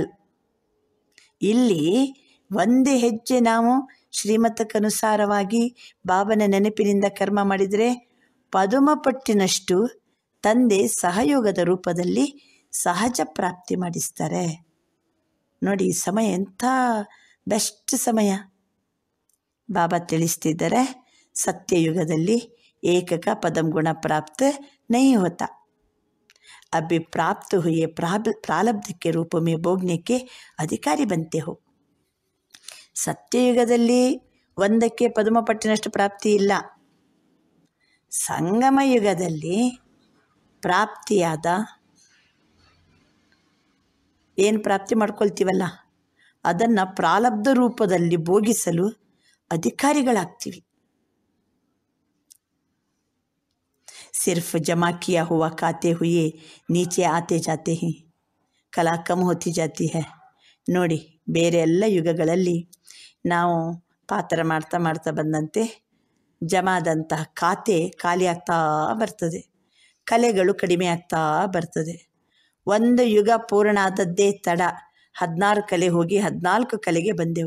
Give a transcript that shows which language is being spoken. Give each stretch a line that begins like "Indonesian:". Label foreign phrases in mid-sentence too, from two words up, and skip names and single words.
Kannada: ಇಲ್ಲಿ ಒಂದೇ ಹೆಜ್ಜೆ ನಾವು ಶ್ರೀಮತಕ್ಕನುಸಾರವಾಗಿ ಬಾಬನ ನೆನಪಿನಿಂದ ಕರ್ಮ ಮಾಡಿದರೆ ಪದುಮ ಪಟ್ಟಿನಷ್ಟು ತಂದೆ ಸಹಯೋಗದ ರೂಪದಲ್ಲಿ ಸಹಜ ಪ್ರಾಪ್ತಿ ಮಾಡಿಸ್ತಾರೆ. ನೋಡಿ, ಈ ಸಮಯ ಎಂಥ ಬೆಸ್ಟ್ ಸಮಯ. ಬಾಬಾ ತಿಳಿಸ್ತಿದ್ದಾರೆ, ಸತ್ಯಯುಗದಲ್ಲಿ
Hindi: एकक पदम गुण प्राप्त नहीं होता, अभी प्राप्त हुए प्रारब्ध के रूप में भोगने के अधिकारी बनते हो.
Kannada: ಸತ್ಯಯುಗದಲ್ಲಿ ಒಂದಕ್ಕೆ ಪದುಮ ಪಟ್ಟಿನಷ್ಟು ಪ್ರಾಪ್ತಿ ಇಲ್ಲ. ಸಂಗಮ ಯುಗದಲ್ಲಿ ಪ್ರಾಪ್ತಿಯಾದ ಏನು ಪ್ರಾಪ್ತಿ ಮಾಡ್ಕೊಳ್ತೀವಲ್ಲ ಅದನ್ನು ಪ್ರಾರಬ್ಧ ರೂಪದಲ್ಲಿ ಭೋಗಿಸಲು ಅಧಿಕಾರಿಗಳಾಗ್ತೀವಿ.
Hindi: सिर्फ जमा किया हुआ खाते हुए नीचे आते जाते हैं, कला कम होती जाती है.
Kannada: ನೋಡಿ, ಬೇರೆ ಎಲ್ಲ ಯುಗಗಳಲ್ಲಿ ನಾವು ಪಾತ್ರ ಮಾಡ್ತಾ ಮಾಡ್ತಾ ಬಂದಂತೆ ಜಮಾದಂತಹ ಖಾತೆ ಖಾಲಿ ಆಗ್ತಾ ಬರ್ತದೆ, ಕಲೆಗಳು ಕಡಿಮೆ ಆಗ್ತಾ ಬರ್ತದೆ. ಒಂದು ಯುಗ ಪೂರ್ಣ ಆದದ್ದೇ ತಡ. 16 ಕಲೆ ಹೋಗಿ 14 ಕಲೆಗೆ ಬಂದೆವು.